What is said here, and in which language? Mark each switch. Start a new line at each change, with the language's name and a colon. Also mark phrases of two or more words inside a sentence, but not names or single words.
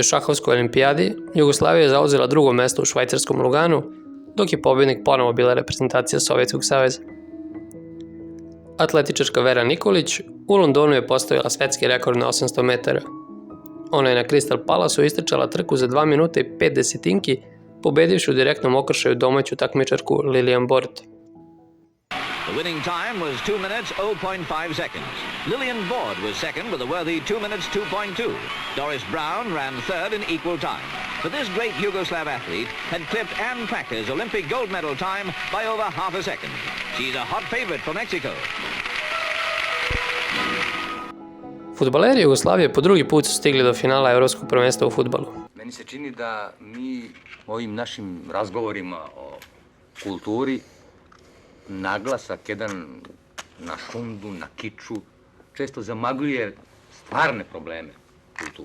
Serbian: šahovskoj olimpijadi Jugoslavija je zauzela drugo mesto u švajcarskom Luganu, dok je pobjednik ponovo bila reprezentacija Sovjetskog saveza. Atletičarka Vera Nikolić u Londonu je postavila svetski rekord na 800 metara. Ona je na Crystal Palaceu istrčala trku za 2 minuta i 5 desetinki, pobedivši u direktnom okršaju domaću takmičarku Lilian Bort.
English: The winning time was 2 minutes 0.5 seconds. Lillian Bord was second with a worthy 2 minutes 2.2. Doris Brown ran third in equal time. But this great Yugoslav athlete had clipped Ann Cracker's Olympic gold medal time by over half a second. She's a hot favorite for Mexico.
Serbian: Fudbaleri Jugoslavije po drugi put su stigli do finala Evropskog prvenstva u fudbalu. Meni se čini da mi ovim našim razgovorima o kulturi naglasak jedan na šundu, na kiču, često zamagljuje stvarne probleme kulture.